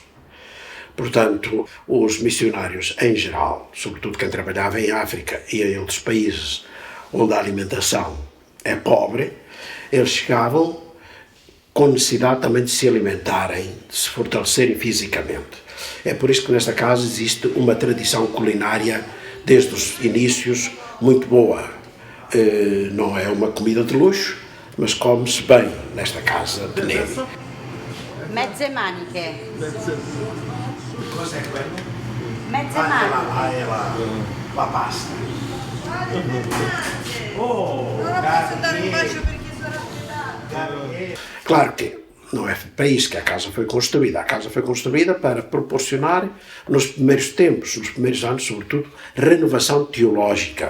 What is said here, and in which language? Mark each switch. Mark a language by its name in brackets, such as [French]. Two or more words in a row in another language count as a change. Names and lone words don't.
[Portuguese] Portanto, os missionários em geral, sobretudo quem trabalhava em África e em outros países onde a alimentação é pobre, eles chegavam com necessidade também de se alimentarem, de se fortalecerem fisicamente. É por isso que nesta casa existe uma tradição culinária desde os inícios muito boa. Não é uma comida de luxo, mas come-se bem nesta casa de Nemi. [Italian] Mezze maniche. Cos'è quello? Mezze maniche. La pasta. [Portuguese] Claro que não é para isso que a casa foi construída. A casa foi construída para proporcionar, nos primeiros tempos, nos primeiros anos, sobretudo, renovação teológica.